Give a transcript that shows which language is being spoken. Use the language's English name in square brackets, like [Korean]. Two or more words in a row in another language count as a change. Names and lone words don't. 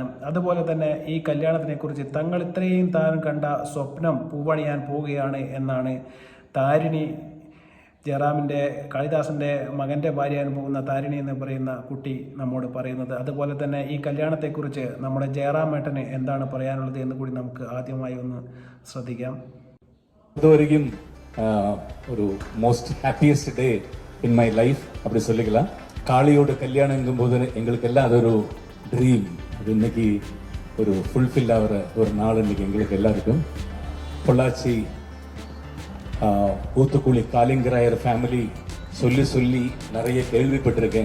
[Malayalam] അതുപോലെ തന്നെ ഈ കല്യാണത്തിനെക്കുറിച്ച് തങ്ങൾ ഇത്രയും താൻ കണ്ട സ്വപ്നം പൂവണിയാൻ പോവുകയാണ് എന്നാണ് താരിണി, ജയറാമിൻ്റെ കാളിദാസൻ്റെ മകൻ്റെ ഭാര്യയാൻ പോകുന്ന താരിണി എന്ന് പറയുന്ന കുട്ടി നമ്മോട് പറയുന്നത്. അതുപോലെ തന്നെ ഈ കല്യാണത്തെക്കുറിച്ച് നമ്മുടെ ജയറാമേട്ടന് എന്താണ് പറയാനുള്ളത് എന്ന് കൂടി നമുക്ക് ആദ്യമായി ഒന്ന് ശ്രദ്ധിക്കാം. [Tamil] இதுவரைக்கும் ஒரு [English] most happiest day in my life [Tamil] அப்படி சொல்லிக்கலாம். காளியோட கல்யாணங்கும் போது எங்களுக்கு எல்லாம் அது ஒரு ட்ரீம். அது இன்னைக்கு ஒரு ஃபுல்ஃபில் ஆகிற ஒரு நாள் இன்னைக்கு எங்களுக்கு எல்லாருக்கும். பொள்ளாச்சி ஊத்துக்குழி காளிங்கராயர் ஃபேமிலி சொல்லி சொல்லி நிறைய கேள்விப்பட்டிருக்கேன்.